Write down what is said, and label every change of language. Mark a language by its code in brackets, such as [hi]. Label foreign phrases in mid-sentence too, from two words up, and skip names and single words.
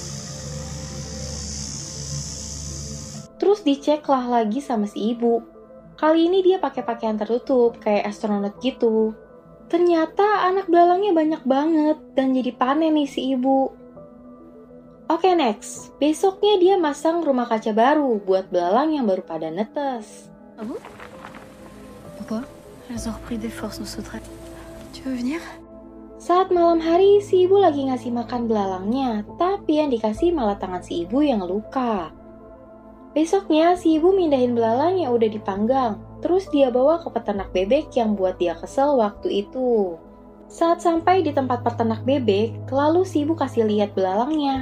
[id] Terus diceklah lagi sama si ibu. Kali ini dia pakai pakaian tertutup, kayak astronot gitu. Ternyata anak belalangnya banyak banget dan jadi panen nih si ibu. Oke, next. Besoknya dia masang rumah kaca baru buat belalang yang baru pada netes. [fr] Ah bon? Pourquoi? Elles ont repris des forces nos sauterelles. Tu veux venir? [id] Saat malam hari, si ibu lagi ngasih makan belalangnya, tapi yang dikasih malah tangan si ibu yang luka. Besoknya, si ibu mindahin belalang yang udah dipanggang, terus dia bawa ke peternak bebek yang buat dia kesel waktu itu. Saat sampai di tempat peternak bebek, lalu si ibu kasih lihat belalangnya.